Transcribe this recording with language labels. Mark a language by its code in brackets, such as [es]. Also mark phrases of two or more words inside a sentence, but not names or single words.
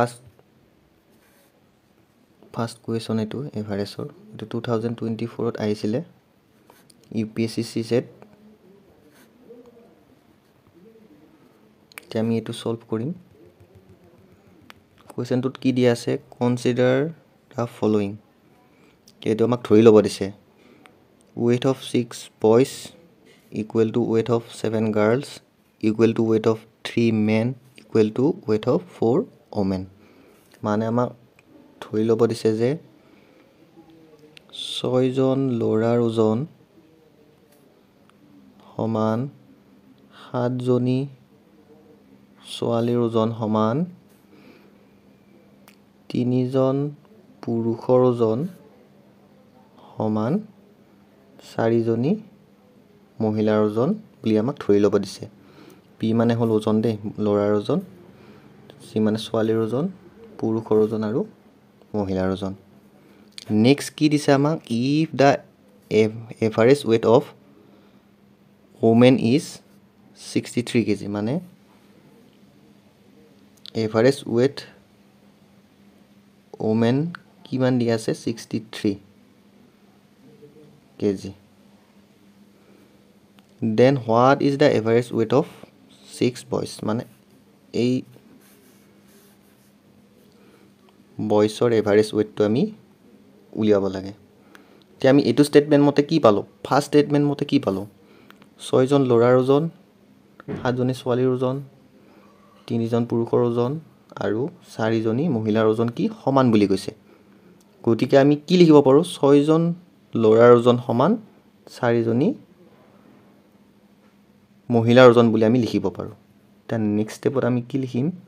[en] first question [as] এটো এভাৰেজৰ এটো 2024 ত আহিছিলে UPSC CSET এতিয়া আমি এটো সলভ কৰিম কোৱেশ্চনটোত কি দিয়া আছে [en] consider the following [as] এটো আমাক ধৰি ল'ব দিছে [en] weight of 6 boys equal to weight of 7 girls equal to weight of 3 men equal to weight of 4 women [as] মানে আমাক ধৰি ল'ব দিছে যে 6 জন ল'ৰাৰ ওজন সমান 7 জনী ছোৱালীৰ ওজন সমান 3 জন পুৰুষৰ ওজন সমান 4 জনী মহিলাৰ ওজন বুলি আমাক ধৰি ল'ব দিছে P মানে হল ওজন দে ল'ৰাৰ ওজন C মানে ছোৱালীৰ ওজন পুৰুষৰ ওজন আৰু মহিলাৰ ওজন নেক্সট কি দিছে আমাক [en] if the average weight of women is 63 kg [as] মানে [en] average weight women [as] কিমান দিয়া আছে 63 kg [en] then what is the average weight of 6 boys [as] মানে এই বয়সৰ [en] average weight [as] আমি উলিয়াব লাগে তে আমি এটো স্টেটমেন্ট মতে কি পালো [en] first statement [as] মতে কি পালো 6 জন ল'ৰাৰ ওজন 7 জনী ছোৱালীৰ ওজন 3 জন পুৰুষৰ ওজন আৰু 4 জনী মহিলাৰ ওজন কি সমান বুলি কৈছে গতিকে আমি কি লিখিব পাৰো 6 জন ল'ৰাৰ ওজন সমান 4 জনী মহিলাৰ ওজন বুলি আমি লিখিব পাৰো তা [en] next step [as] আমি কি লিখিম